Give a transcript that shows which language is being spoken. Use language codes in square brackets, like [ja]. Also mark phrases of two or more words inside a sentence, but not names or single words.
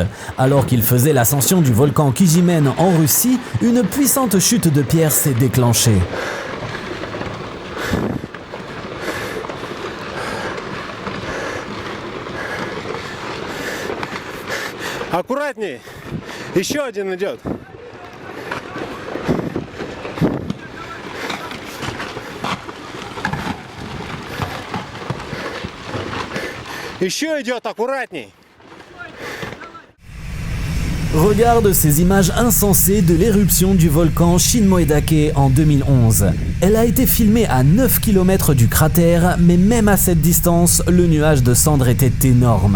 [fr] Alors qu'ils faisaient l'ascension du volcan Kijimen en Russie, une puissante chute de pierre s'est déclenchée. [ru] Аккуратней. Еще один идет. Еще идет, аккуратней. [fr] Regarde ces images insensées de l'éruption du volcan Shinmoedake en 2011. Elle a été filmée à 9 km du cratère, mais même à cette distance, le nuage de cendres était énorme.